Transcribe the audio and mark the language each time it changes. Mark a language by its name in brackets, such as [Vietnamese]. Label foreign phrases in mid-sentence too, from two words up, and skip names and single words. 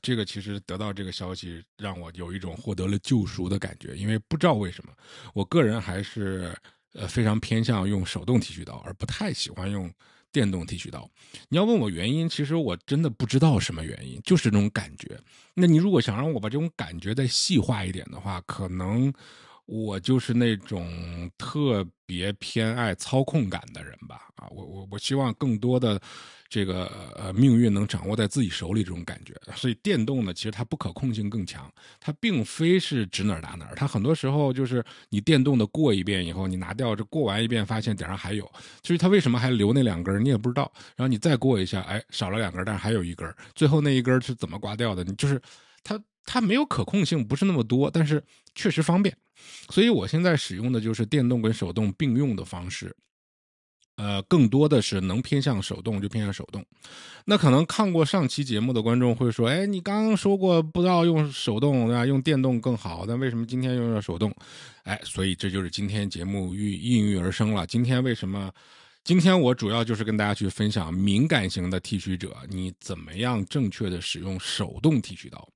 [Chinese] 這個其實得到這個消息讓我有一種獲得了救贖的感覺，因為不知道為什麼，我個人還是非常偏向用手動剃鬚刀，而不太喜歡用電動剃鬚刀。你要問我原因，其實我真的不知道什麼原因，就是这種感覺。那你如果想讓我把這種感覺再細化一點的話，可能我就是那種特別偏愛操控感的人吧，我希望更多的這個命運能掌握在自己手裡这種感觉。所以電動呢，其實它不可控性更強，它並非是指哪兒打哪兒，它很多時候就是你電動的過一遍以後，你拿掉这过完一遍，發現頂上還有，至於它為什麼還留那2根，你也不知道。然後你再過一下，哎，少了2根，但是還有1根，最後那1根是怎麼刮掉的？你就是它沒有可控性，不是那麼多，但是確實方便。所以我現在使用的就是電動跟手動並用的方式。更多的是能偏向手動就偏向手動。那可能看過上期節目的觀眾會說，哎，你剛剛說過不知道用手動啊，用電動更好，但為什麼今天用了手動？哎，所以這就是今天節目應運而生了。今天我主要就是跟大家去分享敏感型的剃鬚者，你怎麼樣正確的使用手動剃鬚刀。